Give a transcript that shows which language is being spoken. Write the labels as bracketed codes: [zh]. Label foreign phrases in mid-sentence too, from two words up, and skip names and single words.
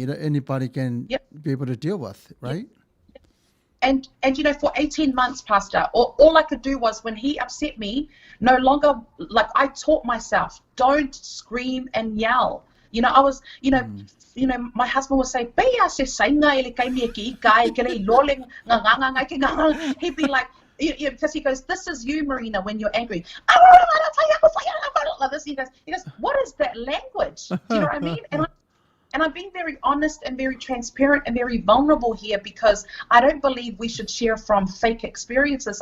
[en] enemy that anybody can Yep. be able to deal with, Yep. right? And for 18 months, Pastor, all I could do was, when he upset me, no longer, like, I taught myself, don't scream and yell. I was, my husband would say, "Bea se sainga ele kai mea ki kai ke rei loleng nga nga nga nga ke nga." He'd be like, because he goes, "This is you, Marina, when you're angry." Like this, he goes, "What is that language?" Do you know what I mean? And I'm being very honest and very transparent and very vulnerable here, because I don't believe we should share from fake experiences.